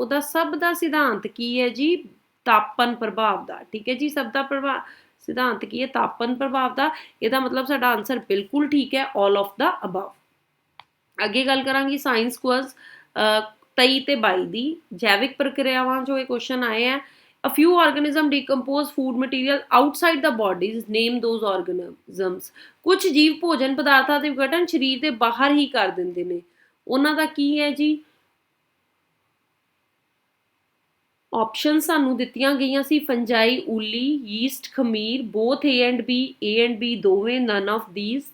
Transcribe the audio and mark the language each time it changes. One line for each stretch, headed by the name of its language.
Punjabi: ਉਹਦਾ ਸਭ ਦਾ ਸਿਧਾਂਤ ਕੀ ਹੈ ਜੀ? ਤਾਪਨ ਪ੍ਰਭਾਵ ਦਾ। ਠੀਕ ਹੈ ਜੀ, ਸਭ ਦਾ ਸਿਧਾਂਤ ਕੀ ਹੈ? ਤਾਪਨ ਪ੍ਰਭਾਵ ਦਾ। ਇਹਦਾ ਮਤਲਬ ਸਾਡਾ ਆਨਸਰ ਬਿਲਕੁਲ ਠੀਕ ਹੈ,
English: All of the above.
Punjabi: ਅੱਗੇ ਗੱਲ ਕਰਾਂਗੀ ਸਾਇੰਸ ਕੁਇਜ਼ 23 ਤੇ 22 ਦੀ। ਜੈਵਿਕ ਪ੍ਰਕਿਰਿਆਵਾਂ ਜੋ ਇਹ ਕੁਐਸਚਨ ਆਏ ਹੈ।
English: A few organisms decompose food material outside the bodies. Name those organisms.
Punjabi: ਕੁਝ ਜੀਵ ਭੋਜਨ ਪਦਾਰਥਾਂ ਦੇ ਵਿਘਟਨ ਸਰੀਰ ਦੇ ਬਾਹਰ ਹੀ ਕਰ ਦਿੰਦੇ ਨੇ। ਉਹਨਾਂ ਦਾ ਕੀ ਹੈ ਜੀ? ਆਪਸ਼ਨ ਸਾਨੂੰ ਦਿੱਤੀਆਂ ਗਈਆਂ ਸੀ ਫੰਜਾਈ, ਉੱਲੀ, yeast, ਖਮੀਰ,
English: both A and B,
Punjabi: A and B ਦੋਵੇਂ,
English: None of these.